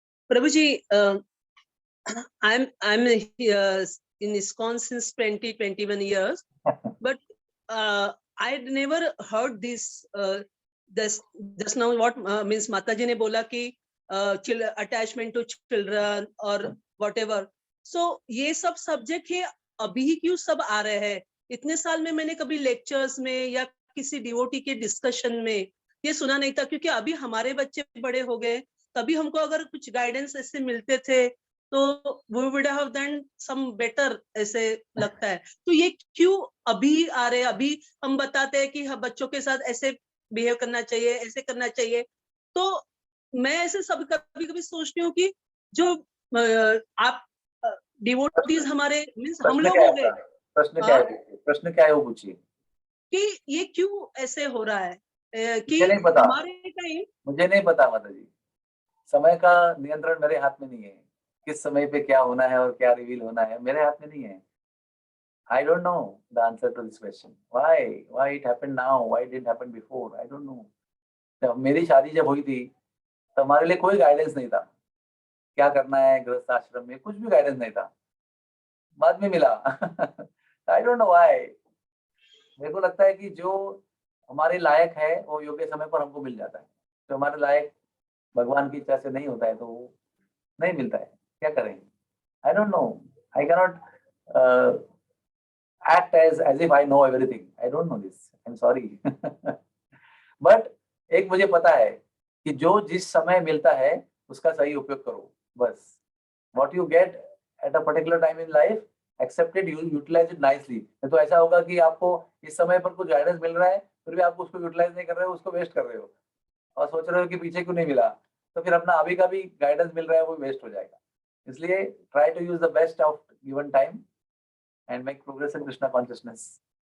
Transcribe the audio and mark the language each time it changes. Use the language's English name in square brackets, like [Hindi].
[English] Prabhuji, I'm here in ISKCON since 21 years, but I had never heard this. Just now, what means [Hindi] Mataji ne bola ki [English] attachment to children or whatever. [Hindi] So ये सब subject है अभी ही क्यों सब आ रहे हैं? इतने साल में मैंने कभी lectures में या किसी devotee के discussion में ये सुना नहीं था, क्योंकि अभी हमारे बच्चे बड़े हो गए, तभी हमको अगर कुछ guidance ऐसे मिलते थे तो [English] we would have done some better, [Hindi] ऐसे लगता है. तो ये क्यों अभी आ रहे हैं? अभी हम बताते हैं कि बच्चों के साथ ऐसे बिहेव करना चाहिए, ऐसे करना चाहिए. तो मैं ऐसे सब कभी सोचती हूँ कि जो आप डिवोटीज हमारे मींस हम लोग हो गए. प्रश्न क्या है वो पूछिए कि ये क्यों ऐसे हो रहा है कि हमारे टाइम. मुझे नहीं पता माता जी, समय का नियंत्रण मेरे हाथ में नहीं है. किस समय पे क्या होना है और क्या रिवील होना है मेरे हाथ में नहीं है. [English] I don't know the answer to this question. Why it happened now? Why it didn't happen before? I don't know. [Hindi] जब मेरी शादी जब हुई थी तो हमारे लिए कोई गाइडेंस नहीं था. क्या करना है गृहस्थ आश्रम में, कुछ भी गाइडेंस नहीं था. बाद में मिला. [English] I don't know why. [Hindi] मेरे को लगता है कि जो हमारे लायक है वो योग्य समय पर हमको मिल जाता है. जो हमारे लायक भगवान की इच्छा से नहीं होता है तो वो नहीं मिलता है. क्या करें? [English] I don't know. I cannot act as if I know everything. I don't know this. I'm sorry. [Hindi] But एक मुझे पता है कि जो जिस समय मिलता है उसका सही उपयोग करो बस. [English] What you get at a particular time in life, accept it, you utilize it nicely. [Hindi] नहीं तो ऐसा होगा कि आपको इस समय पर कुछ गाइडेंस मिल रहा है फिर भी आप उसको यूटिलाइज नहीं कर रहे हो, उसको वेस्ट कर रहे हो और सोच रहे हो कि पीछे क्यों नहीं मिला, तो फिर अपना अभी का भी गाइडेंस मिल रहा है वो वेस्ट हो जाएगा. [English] इसलिए try to use the best of given time and make progress in Krishna consciousness.